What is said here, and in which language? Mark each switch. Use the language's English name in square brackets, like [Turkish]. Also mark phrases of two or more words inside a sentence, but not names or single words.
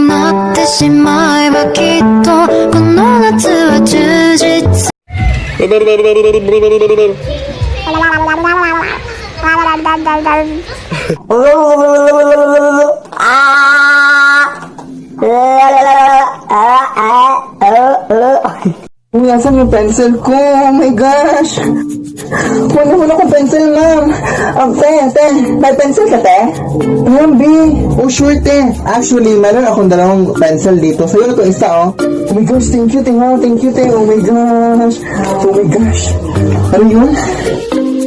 [Japanese] なってしまえばきっとこの夏は充実 [Filipino] Uy, asan yung pencil ko? [English] Oh my gosh! [Filipino] Wala akong pencil, ma'am. Te, may pencil ka, te? Ma'am, B. [English] Oh, sure, te. [Filipino] Actually, meron akong dalawang pencil dito. Sa'yo na to isa, [English] oh. Oh my gosh, thank you, te. Thank you, te. Oh my gosh. Oh my gosh. [Filipino] Ano yun?